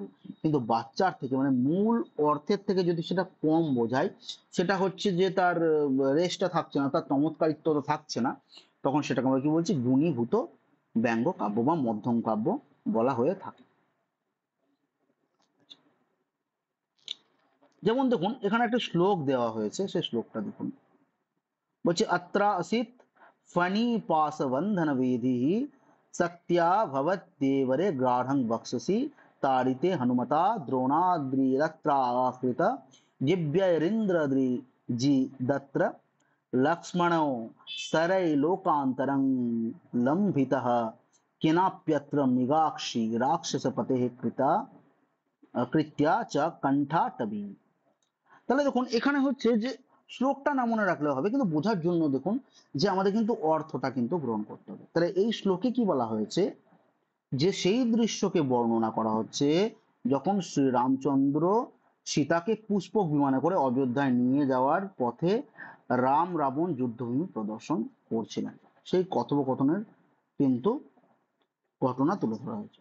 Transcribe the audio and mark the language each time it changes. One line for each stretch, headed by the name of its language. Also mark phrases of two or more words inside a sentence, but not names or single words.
Bangla: কিন্তু বাচ্চার থেকে মানে মূল অর্থের থেকে যদি সেটা কম বোঝায়, সেটা হচ্ছে যে তার রেশটা থাকছে না, তার চমৎকারিত্বতা থাকছে না, তখন সেটাকে আমরা কি বলছি, গুণীভূত ব্যঙ্গ কাব্য বা মধ্যম কাব্য বলা হয়ে থাকে। যেমন দেখুন এখানে একটা শ্লোক দেওয়া হয়েছে, সেই শ্লোকটা দেখুন।
Sanskrit: বলছে अत्रा असित फणिपाशबन्धनवेदिः सत्या भवत्येवरे गाढं वक्षसि ताडिते हनुमता द्रोणाद्रिरत्राकृत जिव्यैरिन्द्रद्रिजिदत्र लक्ष्मणो सरैलोकान्तरं लम्भितः केनाप्यत्र मृगाक्षी राक्षसपतेः कृता कृत्या च कण्ठाटवी।
Bangla: তাহলে দেখুন এখানে হচ্ছে যে শ্লোকটা না মনে রাখলেও হবে, কিন্তু বোঝার জন্য দেখুন যে আমাদের কিন্তু অর্থটা কিন্তু গ্রহণ করতে হবে। তাহলে এই শ্লোকে কি বলা হয়েছে, যে সেই দৃশ্যকে বর্ণনা করা হচ্ছে যখন শ্রীরামচন্দ্র সীতাকে পুষ্পক বিমানে করে অযোধ্যায় নিয়ে যাওয়ার পথে রাম রাবণ যুদ্ধভূমি প্রদর্শন করছিলেন, সেই কথোপকথনের কিন্তু ঘটনা তুলে ধরা হয়েছে।